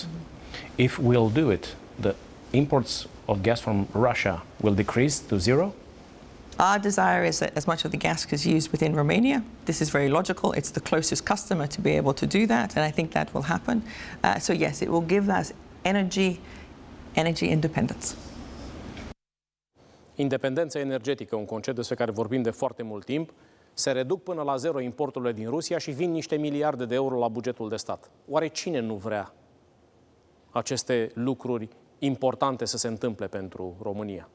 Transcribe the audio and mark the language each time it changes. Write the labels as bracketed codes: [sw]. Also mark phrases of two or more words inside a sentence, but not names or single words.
[en] If we'll do it, the imports of gas from Russia will decrease to zero? Our desire is that as much of the gas is used within Romania. This is very logical. It's the closest customer to be able to do that, and I think that will happen. So yes, it will give us energy independence. [ro] Independența energetică, un concept despre care vorbim de foarte mult timp, se reduc până la zero importurile din Rusia și vin niște miliarde de euro la bugetul de stat. Oare cine nu vrea aceste lucruri importante să se întâmple pentru România?